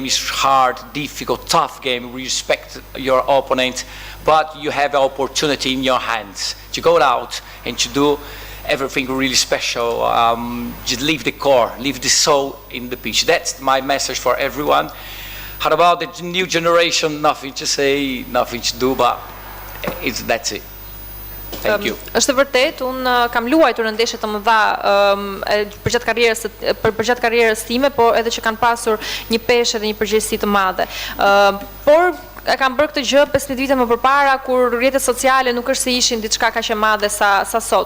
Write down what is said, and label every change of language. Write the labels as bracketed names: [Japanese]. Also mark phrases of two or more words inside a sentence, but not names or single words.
[English] Is hard, difficult, tough game, we respect your opponent, but you have an opportunity in your hands to go out and to do everything really special. Just leave the core, leave the soul in the pitch. That's my message for everyone. How about the new generation? Nothing to say, nothing to do, but that's it. Thank you. [Albanian] Është vërtet, unë kam luajtur në ndeshje të mëdha për gjatë karrierës time, por edhe që kanë pasur një peshë dhe një përgjegjësi të madhe. Por e kam bërë këtë gjë 15 vite më përpara, kur rrjetet sociale nuk është se ishin diçka kaq e madhe sa sot.